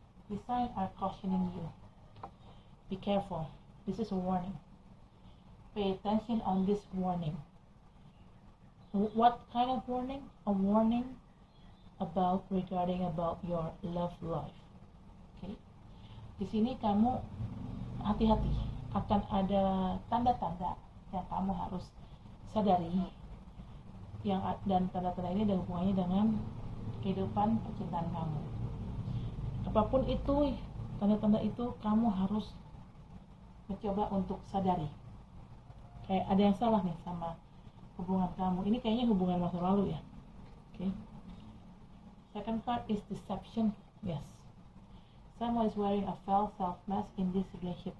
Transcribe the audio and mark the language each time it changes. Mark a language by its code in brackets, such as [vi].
[en] The signs are cautioning you. Be careful. This is a warning. Pay attention on this warning. What kind of warning? A warning regarding your love life. Okay. [id] Di sini kamu hati-hati, akan ada tanda-tanda yang kamu harus sadari, dan tanda-tanda ini ada hubungannya dengan kehidupan percintaan kamu. Apapun itu, tanda-tanda itu kamu harus mencoba untuk sadari. Kayak ada yang salah nih sama hubungan kamu. Ini kayaknya hubungan masa lalu ya. [en] Okay. Second card is deception. Yes. Someone is wearing a false self mask in this relationship.